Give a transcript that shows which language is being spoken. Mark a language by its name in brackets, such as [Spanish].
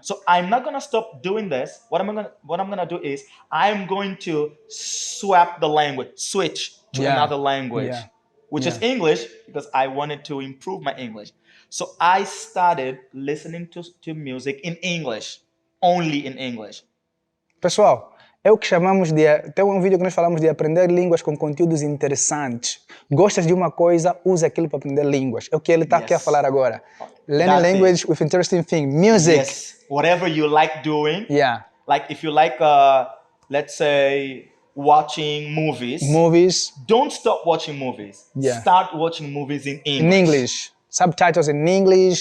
[English] So I'm not gonna stop doing this. What I'm gonna do is, I'm going to switch to another language, which is English, because I wanted to improve my English. So I started listening to music in English, only in English. [Portuguese] Pessoal, é o que chamamos de... Tem um vídeo que nós falamos de aprender línguas com conteúdos interessantes. Gostas de uma coisa, usa aquilo para aprender línguas. É o que ele está aqui a falar agora. [English] Learning language with interesting thing. Music. Yes. Whatever you like doing. Yeah. Like if you like, let's say, watching movies. Don't stop watching movies. Yeah. Start watching movies in English. In English. Subtitles in English.